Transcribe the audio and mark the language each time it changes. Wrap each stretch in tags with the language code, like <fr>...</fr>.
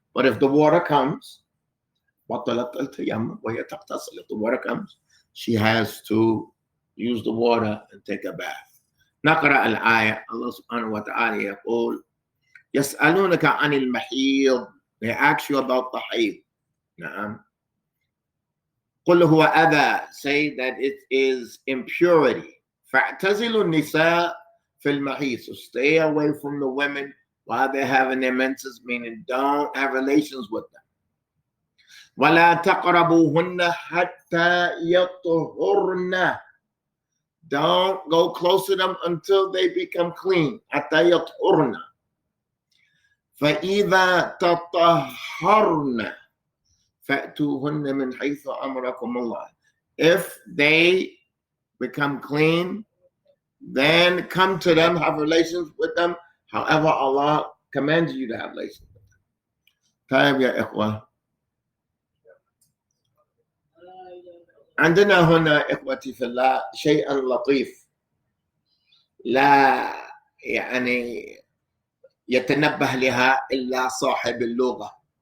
<en>But if the water comes,</en> <ar>بطلت التيمم وهي تغتسل.</ar> <en>If the water comes, she has to use the water and take a bath.</en> <ar>نقرأ الآية. الله سبحانه وتعالى يقول يسألونك عن المحيض.</ar> <en>They ask you about the hayd.</en> <ar>نعم. قل هو أذى.</ar> <en>Say that it is impurity.</en> <ar>فاعتزلوا النساء في المحيض.</ar> <en>So stay away from the women while they're having their menses, meaning don't have relations with them.</en> <ar>ولا تقربوهن حتى يطهرن.</ar> <en>Don't go close to them until they become clean.</en> <ar>حتى يطهرن. فإذا تطهرن فأتوهن من حيث أمركم الله.</ar> <en>If they become clean, then come to them, have relations with them, however Allah commands you to have relations with them.</en> <ar>طيب يا إخوة, عندنا هنا إخوتي في الله شيئا لطيف لا يعني يتنبه لها إلا صاحب اللغة.</ar>